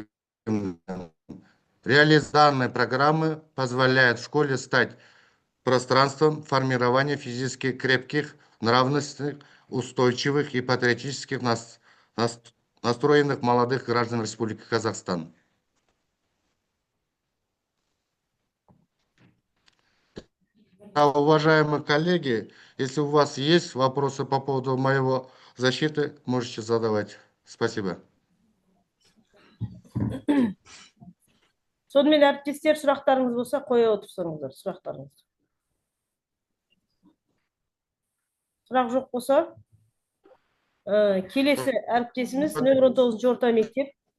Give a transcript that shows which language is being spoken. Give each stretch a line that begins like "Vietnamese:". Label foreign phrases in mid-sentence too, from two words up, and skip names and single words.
Russian: Реализация данной программы позволяет школе стать пространством формирования физически крепких, нравственных, устойчивых и патриотических настроенных молодых граждан Республики Казахстан. Уважаемые коллеги, если у вас есть вопросы по поводу моего защиты, можете задавать. Спасибо.
Kazakh: Сонымен әріптестер, сұрақтарыңыз болса, қоя отырсаңыздар, сұрақтарыңыз. Сұрақ жоқ болса, келесі әріптесіміз нөмір 19-ші орта мектеп.